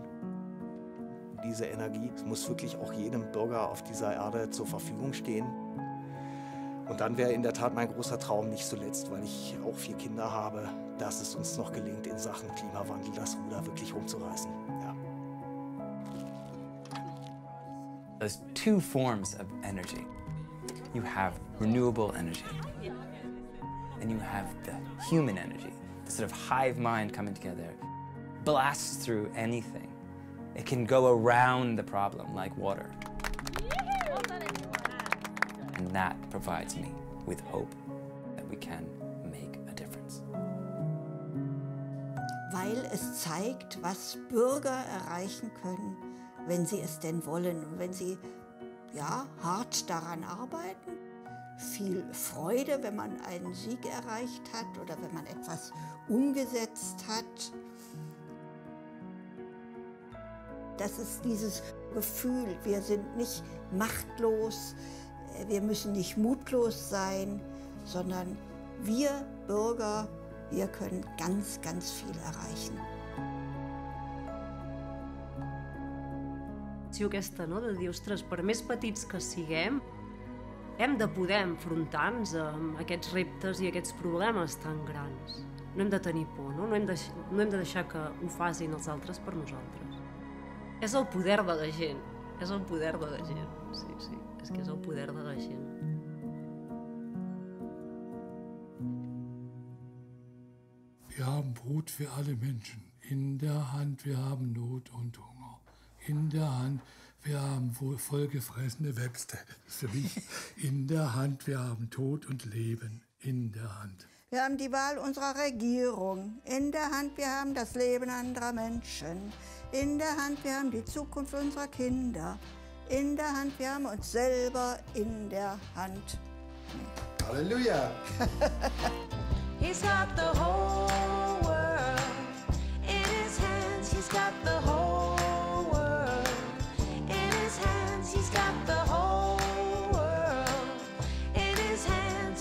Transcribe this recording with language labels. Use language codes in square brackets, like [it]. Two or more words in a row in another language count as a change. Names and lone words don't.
[de] Diese Energie muss wirklich auch jedem Bürger auf dieser Erde zur Verfügung stehen. Und dann wäre in der Tat mein großer Traum nicht zuletzt, weil ich auch 4 Kinder habe, dass es uns noch gelingt, in Sachen Klimawandel das Ruder wirklich rumzureißen. Ja. [en] There's 2 forms of energy. You have renewable energy, and you have the human energy, the sort of hive mind coming together, blasts through anything. It can go around the problem like water. And that provides me with hope that we can make a difference. [de] Weil es zeigt, was Bürger erreichen können, wenn sie es denn wollen und wenn sie hart daran arbeiten. Viel Freude, wenn man einen Sieg erreicht hat oder wenn man etwas umgesetzt hat. Das ist dieses Gefühl, wir sind nicht machtlos, wir müssen nicht mutlos sein, sondern wir Bürger, wir können ganz, ganz viel erreichen. [ca] Aquesta, no? De dir, ostres, per més petits que siguem, hem de poder enfrontar-nos amb aquests reptes i aquests problemes tan grans. No hem de tenir por, no? No hem de deixar que ho facin els altres per nosaltres. És el poder de la gent, és el poder de la gent, sí, sí, és que és el poder de la gent. [de] Wir haben Brot für alle Menschen. In der Hand, wir haben Not und Hunger. In der Hand, wir haben vollgefressene Webste. Für mich. In der Hand, wir haben Tod und Leben. In der Hand. Wir haben die Wahl unserer Regierung. In der Hand, wir haben das Leben anderer Menschen. In der Hand, wir haben die Zukunft unserer Kinder. In der Hand, wir haben uns selber in der Hand. Halleluja! [en] He's got the whole world in his hands. He's got the whole world in his hands. He's got the whole world in his hands.